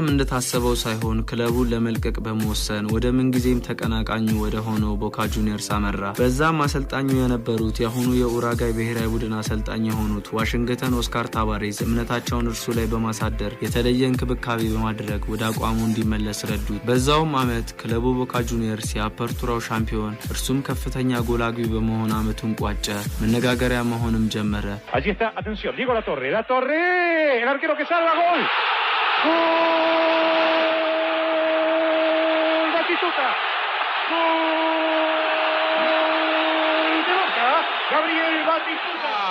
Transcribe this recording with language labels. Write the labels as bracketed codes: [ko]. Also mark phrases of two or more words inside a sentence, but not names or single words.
[am] እንደታሰበው ሳይሆን ክለቡን ለመልቀቅ በመወሰን ወደ ምንጊዜም ተቀናቃኙ ወደ ሆነው ቦካ ጁኒየርስ አመራ። በዛም አሰልጣኙ የነበሩት የአሁኑ የኡራጋይ ብሔራዊ ቡድን አሰልጣኝ የሆኑት ዋሽንግተን ኦስካር ታባሬዝ እምነታቸውን እርሱ ላይ በማሳደር የተለየ እንክብካቤ በማድረግ ወደ አቋሙ እንዲመለስ ረዱት። በዛውም አመት ክለቡ ቦካ ጁኒየርስ የአፐርቱራው ሻምፒዮን እርሱም ከፍተኛ ጎል አግቢ በመሆን አመቱን ቋጨ። መነጋገሪያ መሆንም ጀመረ። [es] Allí está, atención, Diego La Torre, el arquero que salva, gol. Gol! Batistuta. Gol! De Boca, Gabriel Batistuta.